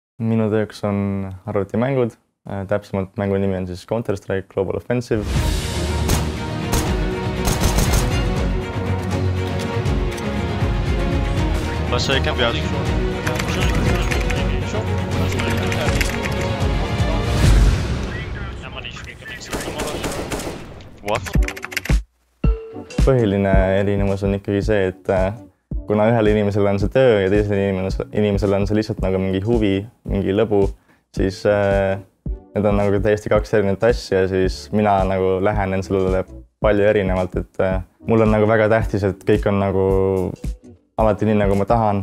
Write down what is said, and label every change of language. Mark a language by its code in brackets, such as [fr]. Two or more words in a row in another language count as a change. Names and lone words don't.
[et] Minu tööks on arvutimängud, täpsemalt mängu nimi on siis Counter-Strike Global Offensive. Was kan vi også? [en] What? [et] Põhiline erinevus on ikkagi see, et kuna ühel inimesel on see töö ja teisel inimesel on see lihtsalt nagu mingi huvi, mingi lõbu, siis need on nagu täiesti kaks erinevat asja ja siis mina nagu lähenen sellele palju erinevalt, et mul on nagu väga tähtis, et kõik on nagu alati nii, nagu ma tahan.